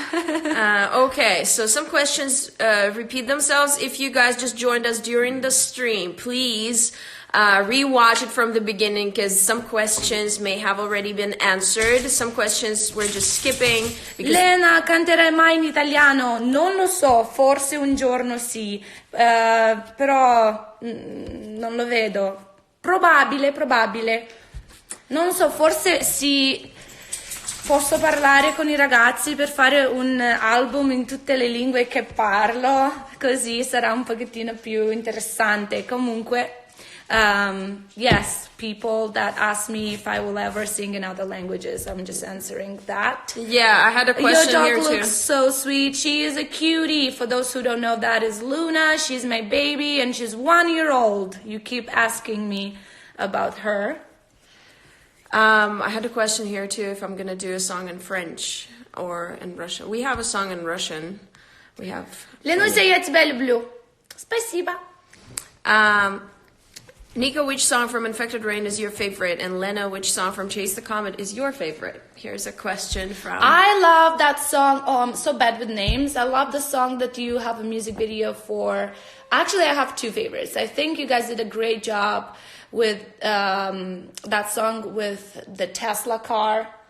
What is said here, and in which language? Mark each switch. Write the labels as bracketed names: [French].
[English] Okay, so some questions repeat themselves. If you guys just joined us during the stream, please rewatch it from the beginning, because some questions may have already been answered. Some questions we're just skipping. [Italian] Lena, canterai mai in italiano? Non lo so, forse un giorno sì, però non lo vedo. Probabile. Non so, forse sì. Posso parlare con i ragazzi per fare un album in tutte le lingue che parlo, così sarà un pochettino più interessante. [English] Comunque, yes, people that ask me if I will ever sing in other languages, I'm just answering that. Yeah, I had a question here too. Your dog looks so sweet. She is a cutie. For those who don't know, that is Luna. She's my baby, and she's 1 year old. You keep asking me about her. I had a question here too, if I'm gonna do a song in French or in Russian. We have a song in Russian. [Russian] Ленуся, я тебя люблю. Спасибо. [English] Nika, which song from Infected Rain is your favorite? And Lena, which song from Chase the Comet is your favorite? Here's a question from... I love that song. Oh, I'm so bad with names. I love the song that you have a music video for. Actually, I have two favorites. I think you guys did a great job with that song with the Tesla car.